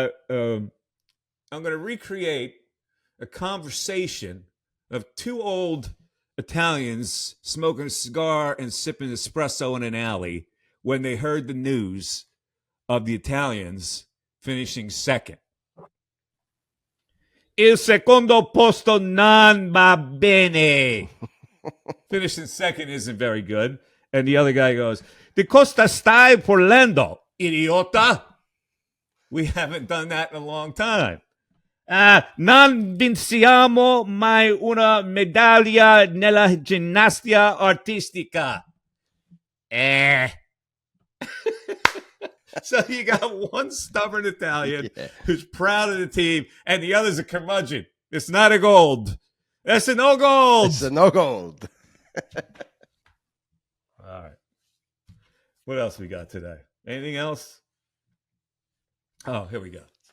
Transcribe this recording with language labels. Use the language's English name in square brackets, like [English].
[English] I'm going to recreate a conversation of two old Italians smoking a cigar and sipping espresso in an alley when they heard the news of the Italians finishing second. [Italian] Il secondo posto non va bene. [English] Finishing second isn't very good. And the other guy goes, [Italian] Di cosa stai parlando, idiota? [English] We haven't done that in a long time. [Italian] Non vinciamo mai una medaglia nella ginnastica artistica. [English] So you got one stubborn Italian who's proud of the team, and the other's a curmudgeon. It's not a gold. It's a no gold. It's a no gold. All right. What else we got today? Anything else? Oh, here we go.